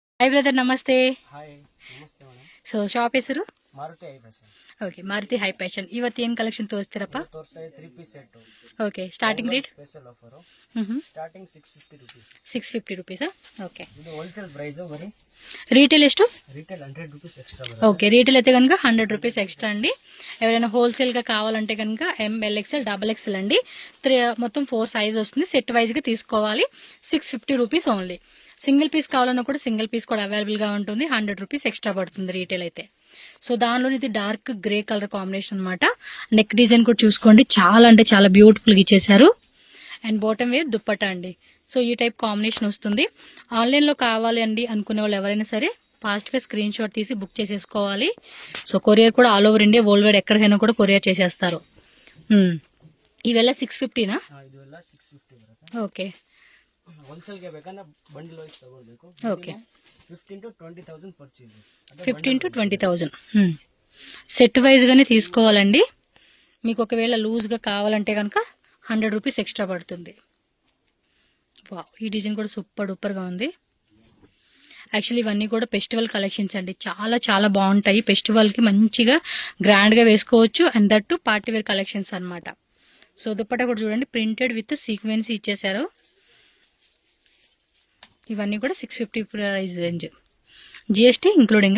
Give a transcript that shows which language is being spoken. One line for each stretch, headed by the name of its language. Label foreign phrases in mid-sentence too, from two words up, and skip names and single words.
English: hi brother नमस्ते
Hindi: हाय नमस्ते ಮೇಡಮ್
Kannada: सो ಶಾಪ್ ಹೆಸರು ಮಾರುತಿ ಐ ಫ್ಯಾಷನ್ ಓಕೆ ಮಾರುತಿ ಹೈ ಫ್ಯಾಷನ್ ಇವತ್ತು ಏನು ಕಲೆಕ್ಷನ್ ತೋರಿಸ್ತೀರಪ್ಪ ತೋರ್ಸೈ 3
English: piece set okay starting rate special offer ಹ್ಮ್ starting 650 rupees 650 rupees okay
Kannada: ಇದು
English: wholesale price
Kannada: ಬರಿ రీటైల్ ಎಷ್ಟು
English: retail 100 rupees extra బರುತ್ತೆ
Telugu: ఓకే రీటైల్ అయితే కనుక
English: 100 rupees extra
Telugu: అండి ఎవరైనా హోల్సేల్ గా కావాలంటే కనుక
English: M L XL double XL
Telugu: అండి మొత్తం 4 సైజ్ వస్తుంది
English: set wise
Telugu: గా తీసుకోవాలి
English: 650 rupees only single piece
Telugu: కావాలన్నా కూడా
English: single piece
Telugu: కూడా అవైలబుల్ గా ఉంటుంది
English: 100 rupees extra
Telugu: పడుతుంది రీటైల్ అయితే సో దానిలో ఇది
English: dark grey colour combination
Telugu: అన్నమాట
English: neck design
Telugu: కూడా చూసుకోండి చాలా అంటే చాలా బ్యూటిఫుల్ గా ఇచ్చేసారు
English: and bottom wear
Telugu: దుప్పట్టా అండి సో ఈ
English: type combination
Telugu: వస్తుంది ఆన్లైన్ లో కావాలి అండి అనుకునే వాళ్ళు ఎవరైనా సరే ఫాస్ట్ గా
English: screen shot
Telugu: తీసి బుక్ చేసేసుకోవాలి
English: so courier
Telugu: కూడా
English: all over India world wide
Telugu: ఎక్కడికైనా కూడా కొరియర్ చేసేస్తారు ఇవెల్ల 650 నా
Kannada: ಇದೆಲ್ಲ
English: 650
Kannada: ಬರುತ್ತೆ
English: ఓకే
Kannada: ಹೋಲ್ಸೇಲ್ ಗೆ ಬೇಕಂದ್ರೆ
English: bundle wise
Kannada: ತಗೊಳ್ಬೇಕು
English: ఓకే 15 to 20000 purchase
Telugu: 15 to 20000 సెట్ వైజ్ గానే తీసుకోవాలండి మీకు ఒకవేళ లూజ్ గా కావాలంటే కనుక 100 రూపీస్ ఎక్స్ట్రా పడుతుంది వావ్ ఈ డిజైన్ కూడా
English: super duper
Telugu: గా ఉంది యాక్చువల్లీ ఇవన్నీ కూడా
English: festival collections
Telugu: అండి చాలా చాలా బాగుంటాయి ఫెస్టివల్ కి మంచిగా గ్రాండ్ గా వేసుకోవచ్చు
English: and that to party wear collections
Telugu: అన్నమాట సో దుప్పట్టా కూడా చూడండి
English: printed with sequence
Telugu: ఇచ్చేసారు ఇవన్నీ కూడా
English: 650 price range GST including